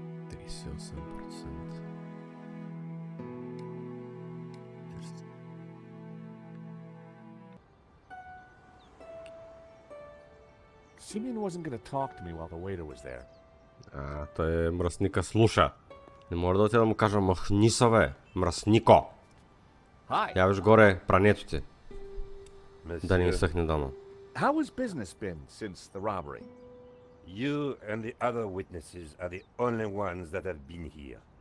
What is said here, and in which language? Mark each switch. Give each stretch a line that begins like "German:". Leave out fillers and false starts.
English: 38%. Simeon wasn't going to talk to me while the waiter was there.
Bulgarian: Той мръсника слуша. Не може да отида да му кажа махни се, бе, мръснико. Явиш горе прането ти. Да ни изсъхне дома.
English: How has business been since the robbery? You and the other witnesses are the only ones that have been here.